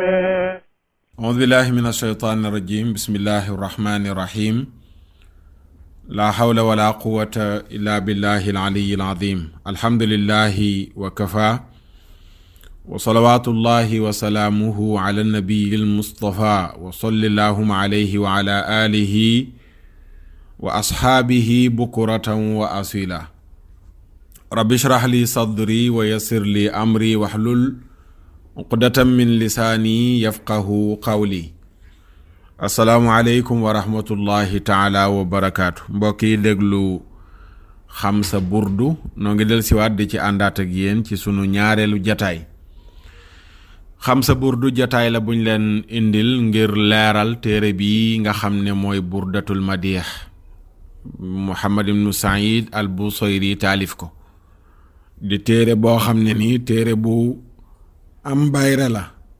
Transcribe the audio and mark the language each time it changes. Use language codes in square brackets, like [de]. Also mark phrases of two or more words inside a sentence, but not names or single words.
[ar] أعوذ بالله من الشيطان الرجيم بسم الله الرحمن الرحيم لا حول ولا قوة إلا بالله العلي العظيم الحمد لله وكفى وصلوات الله وسلامه على النبي المصطفى وصل اللهم عليه وعلى آله وأصحابه بكرة وأصيلا رب اشرح لي صدري ويسر لي أمري واحلل عقدة من لساني يفقه قولي السلام عليكم ورحمة الله تعالى وبركاته [wo] mbokk yi déglu xam sa burdu noo ngi del siwaat di ci àndaat ak yéen ci sunu ñaareelu jataay xam sa burdu jataay la buñ leen indil ngir leeral téere bi nga xam ne mooy burdatul madih Muhammad ibnu Saïd al Busayri taalif ko di téere boo xam ne nii téere bu am bayre la